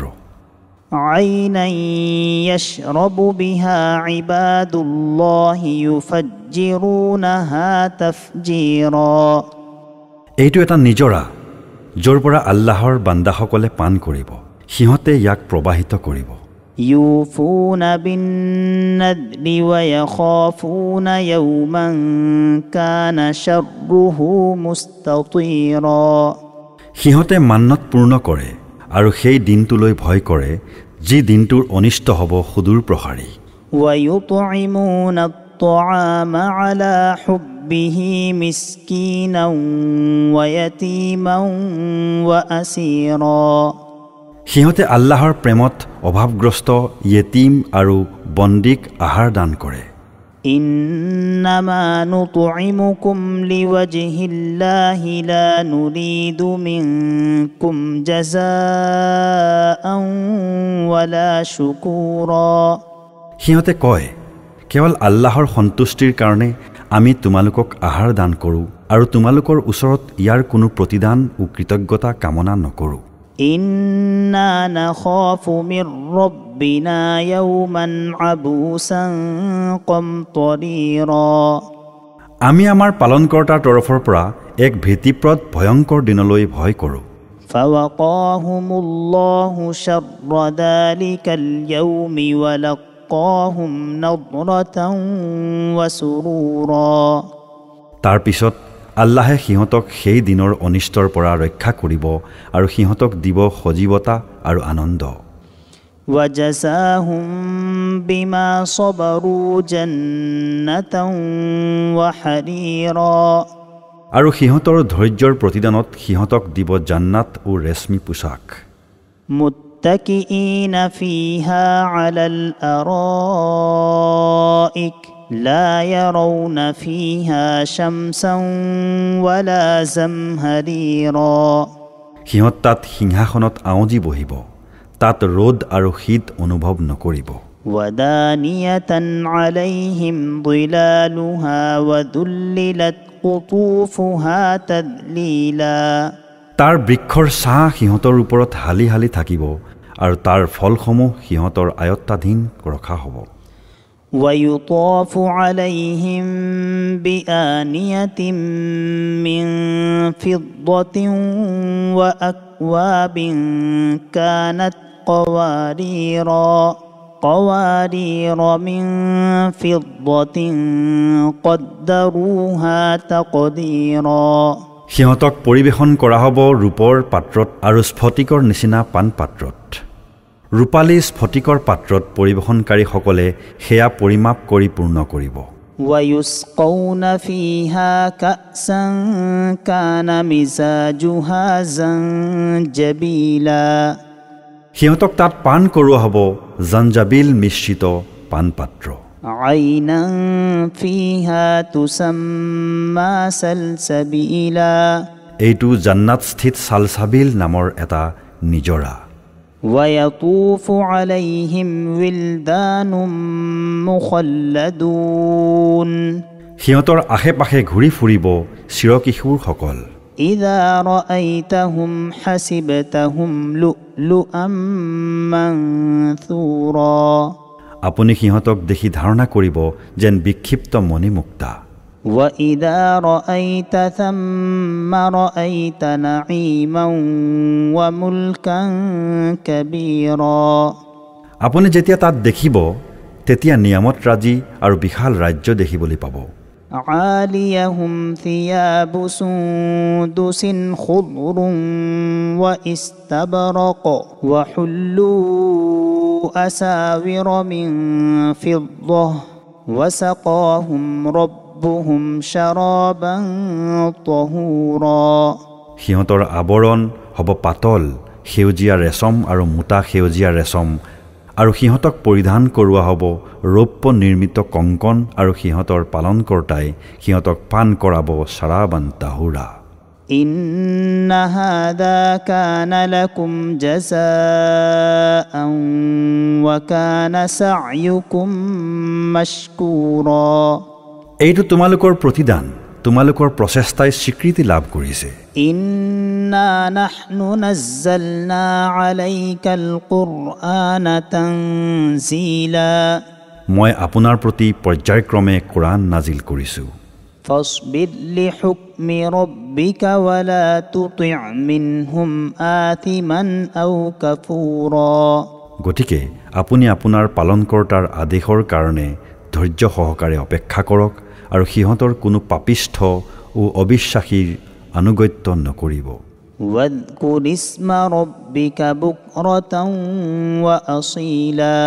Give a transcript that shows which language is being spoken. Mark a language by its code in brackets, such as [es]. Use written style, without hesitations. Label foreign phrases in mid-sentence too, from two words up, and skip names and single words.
[ar] عينا يشرب بها عباد الله يفجرونها تفجيرا. [as] এইটো এটা নিজৰা য'ৰ পৰা আল্লাহৰ বান্দাসকলে পান কৰিব, সিহঁতে ইয়াক প্ৰবাহিত কৰিব। [ar] يوفون بالنذر ويخافون يوما كان شره مستطيرا. [as] সিহঁতে মান্নত পূৰ্ণ কৰে আৰু সেই দিনটোলৈ ভয় কৰে যি দিনটোৰ অনিষ্ট হ'ব সুদূৰ প্ৰসাৰী। [ar] ويطعمون الطعام على حبه مسكينا ويتيما وأسيرا। [as] সিহঁতে আল্লাহৰ প্ৰেমত অভাৱগ্ৰস্ত য়েতীম আৰু বন্দীক আহাৰ দান কৰে। [ar] إنما نطعمكم لوجه الله لا نريد منكم جزاء ولا شكورا। [as] সিহঁতে কয়, কেৱল আল্লাহৰ সন্তুষ্টিৰ কাৰণে আমি তোমালোকক আহাৰ দান কৰোঁ আৰু তোমালোকৰ ওচৰত ইয়াৰ কোনো প্ৰতিদান ও কৃতজ্ঞতা কামনা নকৰোঁ। [ar] إنا نخاف من ربنا يوما عبوسا قمطريرا. [as] আমি আমাৰ পালনকৰ্তাৰ তৰফৰ পৰা এক ভীতিপ্ৰদ ভয়ংকৰ দিনলৈ ভয় কৰোঁ। [ar] فوقاهم الله شر ذلك اليوم ولقاهم نضرة وسرورا. [as] তাৰ পিছত আল্লাহে সিহঁতক সেই দিনৰ অনিষ্টৰ পৰা ৰক্ষা কৰিব আৰু সিহঁতক দিব সজীৱতা আৰু আনন্দ। [ar] وجزاهم بما صبروا جنة وحريرا। [as] আৰু সিহঁতৰ ধৈৰ্যৰ প্ৰতিদানত সিহঁতক দিব জান্নাত ও ৰেশমী পোছাক। [ar] متكئين فيها على الأرائك لا يرون فيها شمسا ولا زمهريرا. [as] সিহঁত তাত সিংহাসনত আউজি বহিব, তাত ৰ'দ আৰু শীত অনুভৱ নকৰিব। [ar] ودانية عليهم ظلالها وذللت قطوفها تذليلا. [as] তাৰ বৃক্ষৰ ছাঁ সিহঁতৰ ওপৰত হালি হালি থাকিব আৰু তাৰ ফলসমূহ সিহঁতৰ আয়ত্তাধীন ৰখা হ'ব। [ar] ويطاف عليهم بآنية من فضة وأكواب كانت قوارير من فضة قدروها تقديرا। [as] সিহঁতক পৰিৱেশন কৰা হ'ব ৰূপৰ পাত্ৰত আৰু স্ফটিকৰ নিচিনা পাণ পাত্ৰত। ৰূপালী স্ফটিকৰ পাত্ৰত পৰিৱেশনকাৰীসকলে সেয়া পৰিমাপ কৰি পূৰ্ণ কৰিব। [ar] ويسقون فيها كأسا كان مزاجها زنجبيلا। [as] সিহঁতক তাত পান কৰোৱা হ'ব জঞ্জাবিল মিশ্ৰিত পানপাত্ৰ। [ar] عينا فيها تسمى سلسبيلا [as] এইটো জান্নাত স্থিত সালসাবিল নামৰ এটা নিজৰা [ar] ويطوف عليهم ولدان مخلدون [as] সিহঁতৰ আশে-পাশে ঘূৰি ফুৰিব চিৰকিশোৰসকল [ar] إذا رأيتهم حسبتهم لؤلؤا منثورا [as] আপুনি সিহঁতক দেখি ধাৰণা কৰিব যেন বিক্ষিপ্ত মণিমুক্তা [ar] وإذا رأيت ثم رأيت نعيما وملكا كبيرا [as] আপুনি যেতিয়া তাত দেখিব তেতিয়া নিয়ামত ৰাজি আৰু বিশাল ৰাজ্য দেখিবলৈ পাব [ar] عاليهم ثياب سندس خضر واستبرق وحلوا أساور من فضة وسقاهم ربهم شرابا طهورا [as] সিহঁতৰ আৱৰণ হ'ব পাতল সেউজীয়া ৰেচম আৰু মোটা সেউজীয়া ৰেচম আৰু সিহঁতক পৰিধান কৰোৱা হ'ব ৰৌপ্য নিৰ্মিত কংকণ আৰু সিহঁতৰ পালনকৰ্তাই সিহঁতক পান কৰাব [ar] شرابا طهورا إن هذا كان لكم جزاء وكان سعيكم مشكورا [as] এইটো তোমালোকৰ প্ৰতিদান তোমালোকৰ প্ৰচেষ্টাই স্বীকৃতি লাভ কৰিছে [ar] إنا نحن نزلنا عليك القرآن تنزيلا [as] মই আপোনাৰ প্ৰতি পৰ্যায়ক্ৰমে কোৰাণ নাজিল কৰিছোঁ [ar] فاصبر لحكم ربك ولا تطع منهم آثما أو كفورا [as] গতিকে আপুনি আপোনাৰ পালনকৰ্তাৰ আদেশৰ কাৰণে ধৈৰ্য সহকাৰে অপেক্ষা কৰক আৰু সিহঁতৰ কোনো পাপিষ্ঠ ও অবিশ্বাসীৰ আনুগত্য নকৰিব [ar] واذكر اسم ربك بكرة وأصيلا